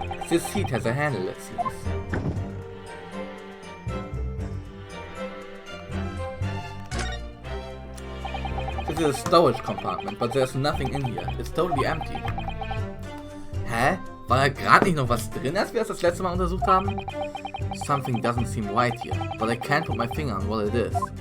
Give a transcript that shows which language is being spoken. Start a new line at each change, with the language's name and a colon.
English: This seat has a handle, it seems. This is a storage compartment, but there's nothing in here. It's totally empty. Hä?
German: War da gerade nicht noch was drin, als wir das letzte Mal untersucht haben?
English: Something doesn't seem right here, but I can't put my finger on what it is.